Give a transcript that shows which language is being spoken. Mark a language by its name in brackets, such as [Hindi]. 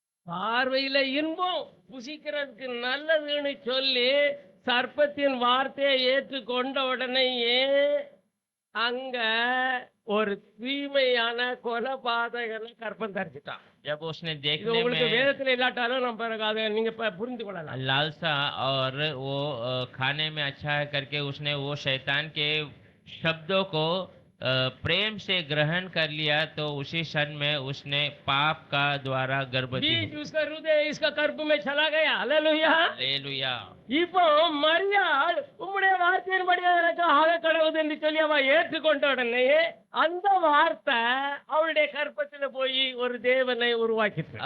[Tamil] பார்வையில இன்பம் புசிக்கிறதுக்கு நல்லதுன்னு சொல்லி சர்ப்பத்தின் வார்த்தையை ஏற்றுக்கொண்ட உடனேயே அங்க ஒரு தீமையான கொலபாதகனை கற்பம் தரிச்சிட்டான். [Hindi] जब उसने [Tamil] இது [Hindi] देखने [Tamil] உங்களுக்கு [Hindi] में [Tamil] வேதத்துல இல்லாட்டாலும் நம்ம அதை நீங்க புரிந்து கொள்ளலாம். [Hindi] लालसा और वो खाने में अच्छा है करके उसने वो शैतान के शब्दों को प्रेम से ग्रहण कर लिया, तो उसी क्षण में उसने पाप का द्वारा गर्भवती बीज उसका हृदय इसका गर्भ में चला गया. हालेलुया. हालेलुया. [Tamil] இப்போ மரியாள் உம்முடைய வார்த்தையின்படி எனக்கு ஆக கடவுது என்று சொல்லி அவ ஏற்றுக்கொண்ட உடனே அந்த வார்த்தை அவளுடைய கற்பத்துல போய் ஒரு தேவனை உருவாக்கிட்டு.